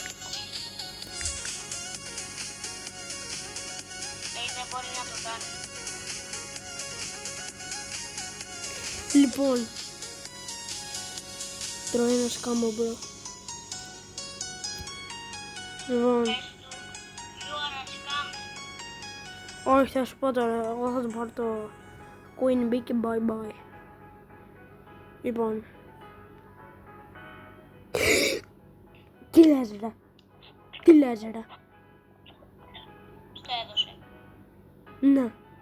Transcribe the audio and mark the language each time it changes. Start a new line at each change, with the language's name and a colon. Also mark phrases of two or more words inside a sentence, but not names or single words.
Greek: Δεν μπορεί να το κάνει. Λοιπόν, τρώει ένα σκάμο, bro. Λοιπόν, Πες του,
English: you are a scam.
Greek: όχι, θα σου πω τώρα, εγώ θα του πάρω το Queen Bee και
English: bye bye.
Greek: Λοιπόν. Τι λες ρε? Τι λες ρε? Στο έδωσε. Ναι.